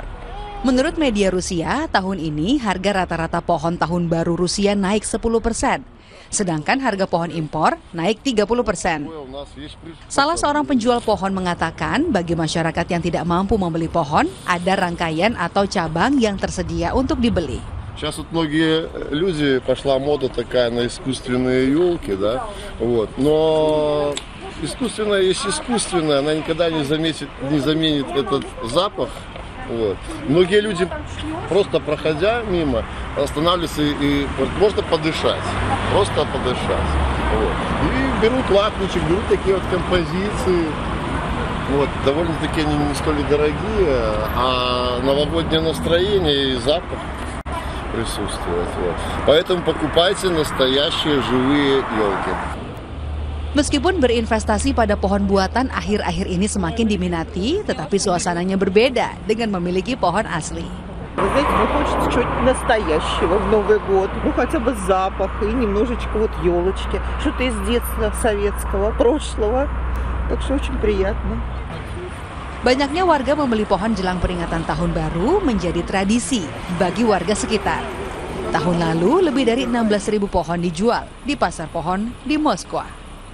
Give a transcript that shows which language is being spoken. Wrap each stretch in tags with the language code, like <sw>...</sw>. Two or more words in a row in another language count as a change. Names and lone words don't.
<id>Menurut media Rusia, tahun ini harga rata-rata pohon Tahun Baru Rusia naik 10%, sedangkan harga pohon impor naik 30%. Salah seorang penjual pohon mengatakan, bagi masyarakat yang tidak mampu membeli pohon, ada rangkaian atau cabang yang tersedia untuk dibeli.</id> <ru>Сейчас вот многие люди, пошла мода такая на искусственные елки, да, вот, но искусственная есть искусственная, она никогда не заменит этот запах, вот. Многие люди, просто проходя мимо, останавливаются и можно подышать, просто подышать, вот. И берут лакничек, берут такие вот композиции. Вот, довольно-таки они не столь дорогие, а новогоднее настроение и запах присутствует. Вот. Поэтому покупайте настоящие живые елки.</ru> <id>Meskipun berinvestasi pada pohon buatan akhir-akhir ini semakin diminati, tetapi suasananya berbeda dengan memiliki pohon asli.</id> <ru>Вы знаете, мне хочется чего-то настоящего в Новый год. Ну, хотя бы запах и немножечко вот елочки. Что-то из детства советского, прошлого. Так что очень приятно.</ru> <id>Banyaknya warga membeli pohon jelang peringatan Tahun Baru menjadi tradisi bagi warga sekitar. Tahun lalu, lebih dari 16.000 pohon dijual di pasar pohon di Moskwa.</id>